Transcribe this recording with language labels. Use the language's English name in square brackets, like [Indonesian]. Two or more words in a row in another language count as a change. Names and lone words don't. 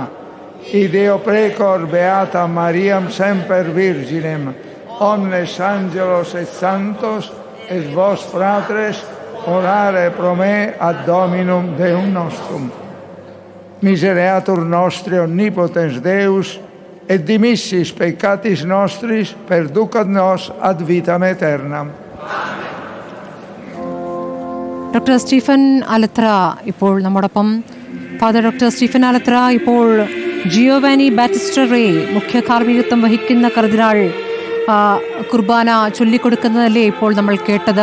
[Latin] Ideo precor beata Mariam semper virginem, omnes angelos et santos, et vos fratres, orare pro me ad Dominum Deum nostrum. Misereatur nostri omnipotens Deus, et dimissis peccatis nostris, perducat nos ad vitam aeternam. [Malayalam] ഡോക്ടർ സ്റ്റീഫൻ ആലത്ര ഇപ്പോൾ നമ്മോടൊപ്പം. ഫാദർ ഡോക്ടർ സ്റ്റീഫൻ ആലത്ര, ഇപ്പോൾ ജിയോവാനി ബാറ്റിസ്റ്റ റേ മുഖ്യ കാർമ്മികത്വം വഹിക്കുന്ന കർദിനാൾ കുർബാന ചൊല്ലിക്കൊടുക്കുന്നതല്ലേ ഇപ്പോൾ നമ്മൾ കേട്ടത്.